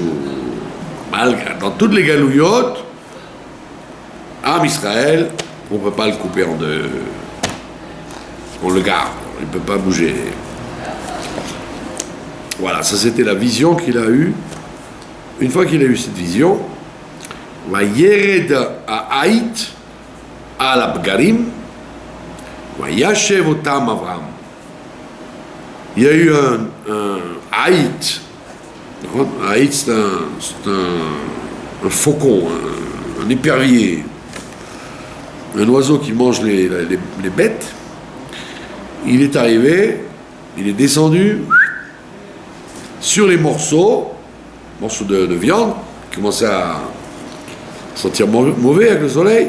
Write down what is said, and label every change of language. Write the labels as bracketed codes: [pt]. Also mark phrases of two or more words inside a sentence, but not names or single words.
[fr] Malgré, dans toutes les galouillottes, Ham Israël, on ne peut pas le couper en deux. On le garde, il ne peut pas bouger. Voilà, ça c'était la vision qu'il a eue. Une fois qu'il a eu cette vision, [he] וַיֵּרֶד הָעַיִט עַל הַפְּגָרִים וַיַּשֵּׁב אֹתָם אַבְרָם. [fr] Il y a eu un haït. Un haït, c'est un faucon, un épervier, un oiseau qui mange les bêtes. Il est arrivé, il est descendu sur les morceaux de viande, qui commençaient à sentir mauvais avec le soleil.